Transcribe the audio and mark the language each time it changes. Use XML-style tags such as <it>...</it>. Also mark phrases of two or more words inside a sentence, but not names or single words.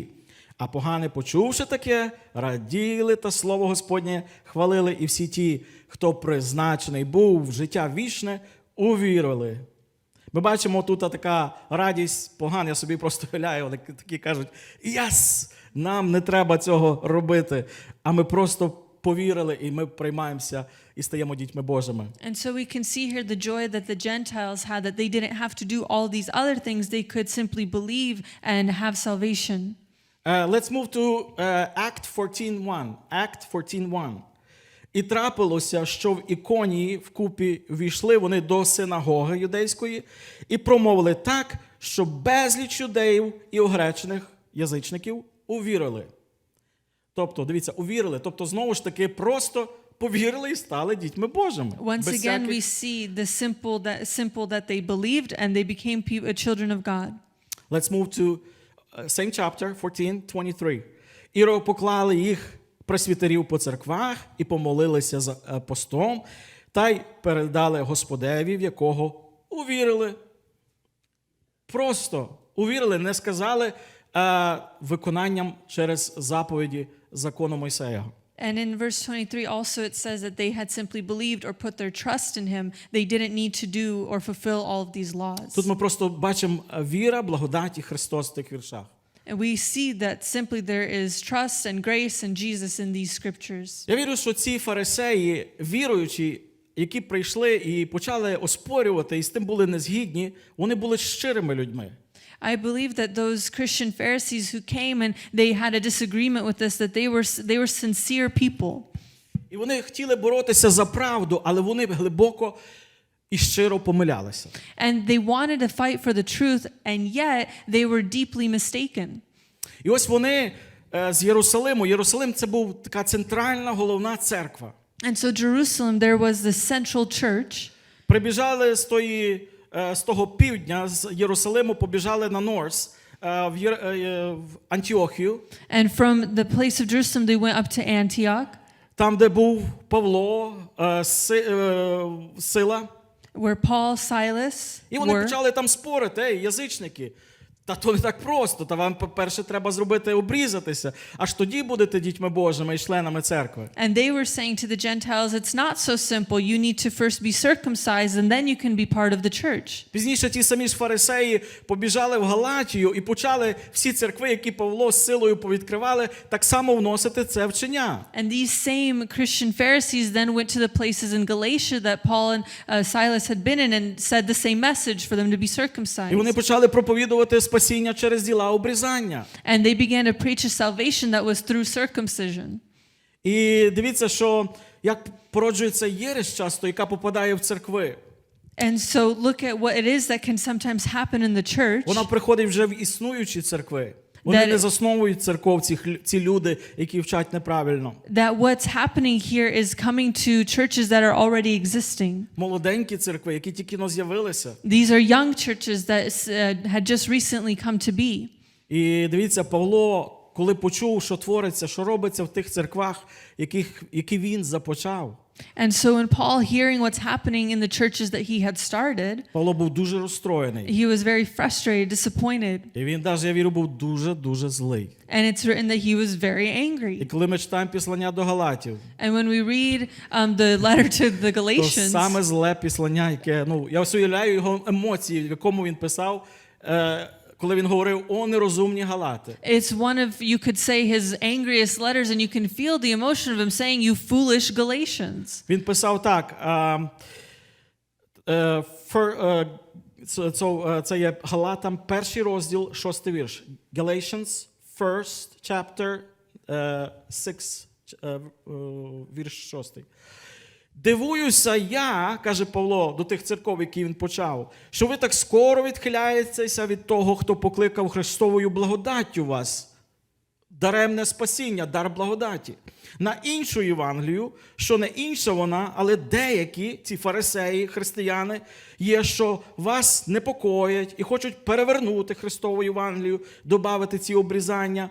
<uk>А погани, почувши таке, раділи та слово Господнє хвалили, і всі ті, хто призначений був в життя вічне, увірили. Ми бачимо тут така радість поган, я собі просто уявляю, вони такі кажуть: «Єс! Нам не треба цього робити», а ми просто повірили, і ми приймаємося і стаємо дітьми Божими.</uk> <en>And so we can see here the joy that the Gentiles had, that they didn't have to do all these other things, they could simply believe and have salvation. Let's move to Act 14:1. Act 14:1.</en> <uk>І трапилося, що в Іконії вкупі війшли вони до синагоги юдейської і промовили так, що безліч юдеїв і огречених язичників увірили. Тобто, дивіться, увірили. Тобто, знову ж таки, просто повірили і стали дітьми Божими.</uk> <en>Once again, we see the simple that they believed and they became children of God. Let's move to same chapter, 14:23.</en> <uk>І поклали їх пресвітерів по церквах і помолилися за постом, та й передали Господеві, в якого увірили. Просто увірили, не сказали виконанням через заповіді закону Мойсея.</uk> <en>And in verse 23 also it says that they had simply believed or put their trust in him. They didn't need to do or fulfill all of these laws.</en> <uk>Тут ми просто бачимо віра, благодать і Христос в тих віршах.</uk> <en>And we see that simply there is trust and grace and Jesus in these scriptures.</en> <uk>Я вірю, що ці фарисеї, віруючі, які прийшли і почали оспорювати, і з тим були незгідні, вони були щирими людьми.</uk> <en>I believe that those Christian Pharisees who came and they had a disagreement with this, that they were sincere people.</en> <uk>І вони хотіли боротися за правду, але вони глибоко і щиро помилялися.</uk> <en>And they wanted to fight for the truth, and yet they were deeply mistaken.</en> <uk>І ось вони з Єрусалиму. Єрусалим – це був така центральна, головна церква.</uk> <en>And so Jerusalem, there was the central church.</en> <uk>Прибіжали з того півдня, з Єрусалиму, побіжали на Норс, в Антіохію.</uk> <en>And from the place of Jerusalem, they went up to Antioch.</en> <uk>Там, де був Павло, Сила.</uk> <en>Where Paul, Silas</en> <uk>І вони</uk> <en>were.</en> <uk>почали там спорити: «Ей, язичники, та то не так просто, та вам, по-перше, треба зробити обрізатися, аж тоді будете дітьми Божими і членами церкви».</uk> <en>And they were saying to the Gentiles, it's not so simple. You need to first be circumcised and then you can be part of the church.</en> <uk>Пізніше ті самі ж фарисеї побіжали в Галатію і почали всі церкви, які Павло з Силою повідкривали, так само вносити це вчення.</uk> <en>And these same Christian Pharisees then went to the places in Galatia that Paul and Silas had been in and said the same message for them to be circumcised.</en> <uk>І вони почали проповідувати спасіння через діла обрізання.</uk> <en>And they began to preach a salvation that was through circumcision.</en> <uk>І дивіться, що як породжується єресь часто, яка попадає в церкви.</uk> <en>And so look at what it is that can sometimes happen in the church.</en> <uk>Вона приходить вже в існуючі церкви. Вони не засновують церков, ці люди, які вчать неправильно.</uk> <en>That what's happening here is coming to churches that are already existing.</en> <uk>Молоденькі церкви, які тільки з'явилися.</uk> <en>These are young churches that had just recently come to be.</en> <uk>І дивіться, Павло, коли почув, що твориться, що робиться в тих церквах, які він започав.</uk> <en>And so when Paul, hearing what's happening in the churches that he had started,</en> <uk>Павло був дуже розстроєний.</uk> <en>he was very frustrated, disappointed.</en> <uk>І він навіть, я вірю, був дуже злий.</uk> <en>And it's written that he was very</en> <uk>І</uk> <en>angry.</en> <uk>коли ми читаємо післання до Галатів,</uk> <en>And when we read the letter to the</en> <uk>то</uk> <en>Galatians,</en> <uk>саме зле післання, яке, я уявляю його емоції, в якому він писав, коли він говорив: «О, нерозумні галати».</uk> <en>It's one of, you could say, his angriest letters, and you can feel the emotion of him saying, "You foolish Galatians."</en> <uk>Він писав так, це є Галатам, 1 розділ, 6 вірш.</uk> <en>Galatians, 1st chapter, 6,</en> <uk>вірш 6. «Дивуюся я, – каже Павло до тих церков, які він почав, – що ви так скоро відхиляєтеся від того, хто покликав Христовою благодаттю вас, даремне спасіння, дар благодаті, на іншу Євангелію, що не інша вона, але деякі, ці фарисеї, християни, є, що вас непокоять і хочуть перевернути Христову Євангелію, добавити ці обрізання.</uk>